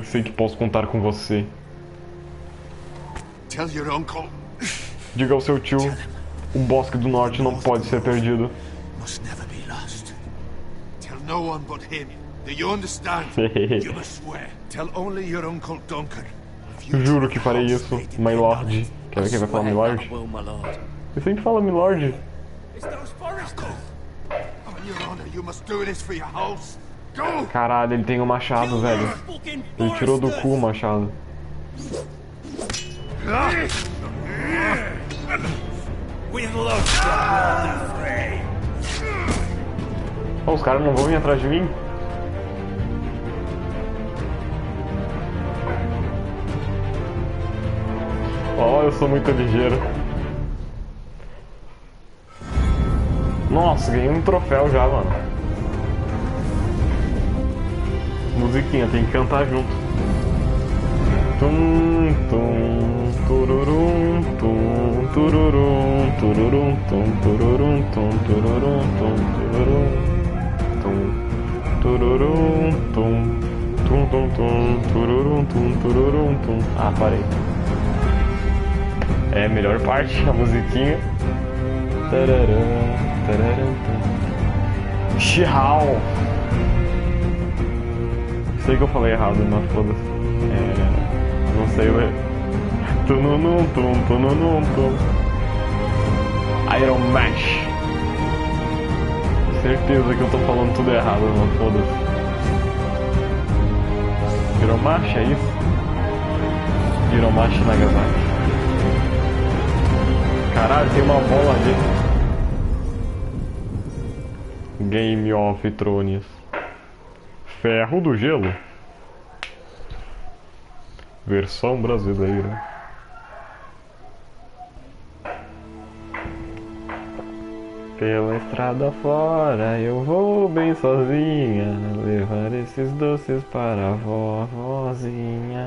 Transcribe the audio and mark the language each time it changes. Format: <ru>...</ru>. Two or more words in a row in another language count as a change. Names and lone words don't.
<pt>Sei que posso contar com você. Diga ao seu tio, o bosque do norte não pode ser perdido. Juro que farei isso,</pt> <en>my lord.</en> <pt>Quer ver quem vai falar</pt> <en>my lord?</en> <pt>Ele sempre fala</pt> <en>my lord.</en> <pt>Caralho, ele tem um machado, velho. Ele tirou do cu o machado. Oh, os caras não vão vir atrás de mim? Oh, eu sou muito ligeiro. Nossa, ganhei um troféu já, mano. Musiquinha, tem que cantar junto. Tum, tum, tururum, tum, tururum, tururum, tum, tururum, tum, tururum, tum, tururum, tum, tururum, tum, tum, tum, tum, tururum, tum, tururum, tum. Ah, parei. É a melhor parte, a musiquinha. Tararam, tararam, tum. Tchau. Sei que eu falei errado, mas foda-se. Não sei ler. Tununum, tum, tununum, tum. Iron Mash. Certeza que eu tô falando tudo errado, mas foda-se. Iron Mash, é isso? Iron Mash Nagasaki. Caralho, tem uma bola ali. Game of Thrones. Ferro do Gelo. Versão brasileira. Pela estrada fora eu vou bem sozinha, levar esses doces para a vovozinha.</pt>